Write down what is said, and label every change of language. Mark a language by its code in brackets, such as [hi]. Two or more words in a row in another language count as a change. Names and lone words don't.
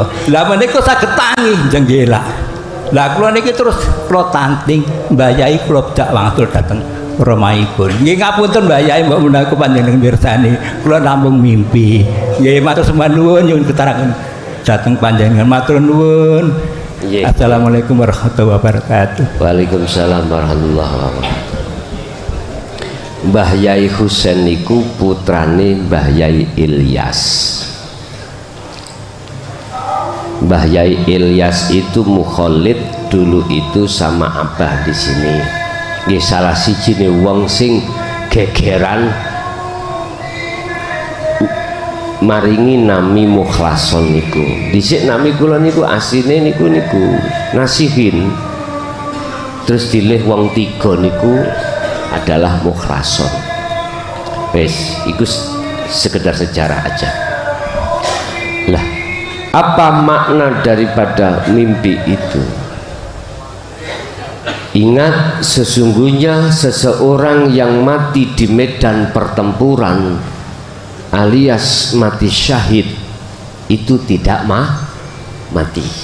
[jv] Lah menika saged tangi jenggela. Lah kula niki terus kula tanting Mbah Yai kula dak wangsul dateng romahipun. Nggih ngapunten Mbah Yai mbok menawi panjenengan mirsani kula namung mimpi. Nggih matur sembah nuwun nyuwun keterangan dateng panjenengan matur nuwun. [ar] السلام عليكم ورحمة الله وبركاته. وعليكم السلام ورحمة الله وبركاته. [jv] Mbah Yai Husain niku putrane Mbah Yai Ilyas. [id] Mbah Yai Ilyas itu mukholid dulu itu sama Abah di sini. [jv] Nggih salah sijine wong sing gegeran maringi nami Mukhlason niku. Dhisik nami kula niku asline niku Nasihin. Terus dilih wong tiga niku adalah Mukhlason. Wes, iku sekedar sejarah aja. [id] Lah, apa makna daripada mimpi itu? Ingat, sesungguhnya seseorang yang mati di medan pertempuran alias mati syahid itu tidak mati.